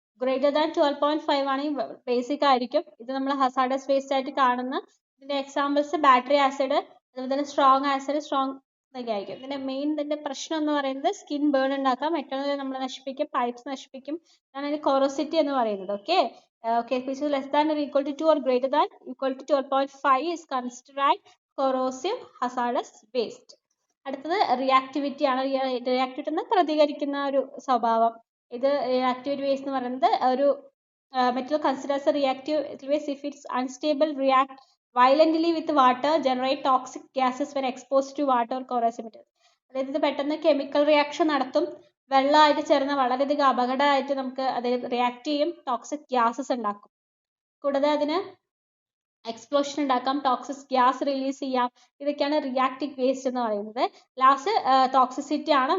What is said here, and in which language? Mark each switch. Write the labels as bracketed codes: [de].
[ml] Greater than 12.5 ആണെങ്കിൽ basic ആയിരിക്കും. ഇത് നമ്മൾ ഹസാർഡസ് വേസ്റ്റ് ആയിട്ട് കാണുന്ന ഇതിന്റെ എക്സാമ്പിൾസ് ബാറ്ററി ആസിഡ്, അതുപോലെ തന്നെ സ്ട്രോങ് ആസിഡ്, സ്ട്രോങ് ഇതൊക്കെ ആയിരിക്കും. ഇതിന്റെ പ്രശ്നം എന്ന് പറയുന്നത് സ്കിൻ ബേൺ ഉണ്ടാക്കാം, മെറ്റൽ നമ്മൾ നശിപ്പിക്കും, പൈപ്സ് നശിപ്പിക്കും. അതാണ് ഇതിന്റെ കോറോസിറ്റി എന്ന് പറയുന്നത്. [en] Okay, which is less than or equal to 2 or greater than equal to 12.5 is considered corrosive hazardous waste. [ml] അടുത്തത് റിയാക്ടിവിറ്റി ആണ്. റിയാക്ടിവിറ്റി എന്ന് പ്രതികരിക്കുന്ന ഒരു സ്വഭാവം. ഇത് റിയാക്റ്റീവ് വേസ്റ്റ് എന്ന് പറയുന്നത് ഒരു [en] Metal considers reactive waste if it's unstable, react violently with water, generate toxic gases when exposed to water or corrosive material. [ml] അതായത് ഇത് പെട്ടെന്ന് കെമിക്കൽ റിയാക്ഷൻ നടത്തും, വെള്ളമായിട്ട് ചേർന്ന് വളരെയധികം അപകടമായിട്ട് നമുക്ക് അത് റിയാക്ട് ചെയ്യും, ടോക്സിക് ഗ്യാസസ് ഉണ്ടാക്കും. കൂടാതെ അതിന് എക്സ്പ്ലോഷൻ ഉണ്ടാക്കാം, ടോക്സിക് ഗ്യാസ് റിലീസ് ചെയ്യാം. ഇതൊക്കെയാണ് റിയാക്റ്റീവ് വേസ്റ്റ് എന്ന് പറയുന്നത്. ലാസ്റ്റ് ടോക്സിസിറ്റി ആണ്.